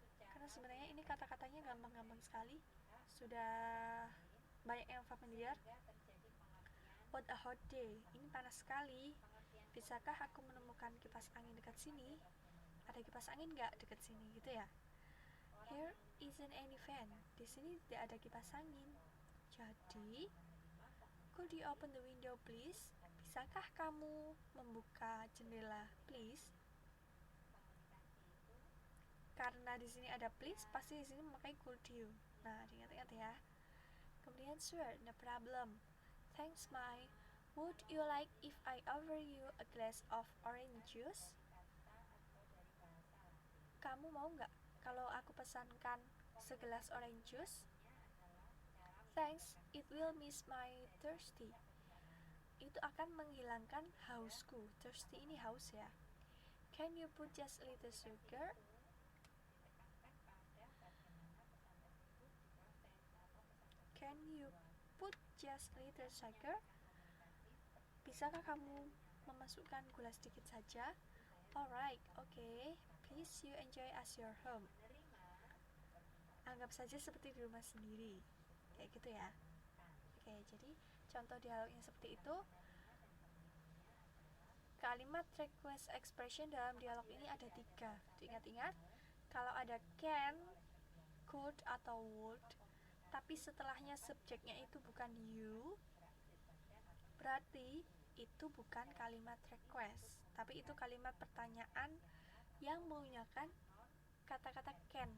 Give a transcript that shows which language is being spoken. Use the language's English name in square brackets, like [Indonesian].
[Indonesian] Karena sebenarnya ini kata-katanya gampang-gampang sekali. Sudah banyak yang familiar. [English] What a hot day. [Indonesian] Ini panas sekali. Bisakah aku menemukan kipas angin dekat sini? Ada kipas angin nggak dekat sini gitu ya? [English] Here isn't any fan. [Indonesian] Di sini tidak ada kipas angin. Jadi, [English] could you open the window please? [Indonesian] Bisakah kamu membuka jendela please? Karena Karena di sini ada please, pasti di sini memakai [English] could you. [Indonesian] Nah, diingat-ingat ya. Kemudian [English] sure, no problem. Thanks, Mai. Would you like if I offer you a glass of orange juice? [Indonesian] Kamu mau nggak kalau aku pesankan segelas orange juice? [English] Thanks, it will miss my thirsty. [Indonesian] Itu akan menghilangkan hausku. Thirsty ini haus ya. [English] Can you put just a little sugar? Can you put just a little sugar? [Indonesian] Bisakah kamu memasukkan gula sedikit saja? [English] Alright, okay. Please you enjoy as your home. [Indonesian] Anggap saja seperti di rumah sendiri. Kayak gitu ya. Oke, jadi contoh dialognya seperti itu. Kalimat request expression dalam dialog ini ada 3. Ingat-ingat, kalau ada can, could, atau would, tapi setelahnya subjeknya itu bukan you, berarti itu bukan kalimat request, tapi itu kalimat pertanyaan yang menggunakan kata-kata can.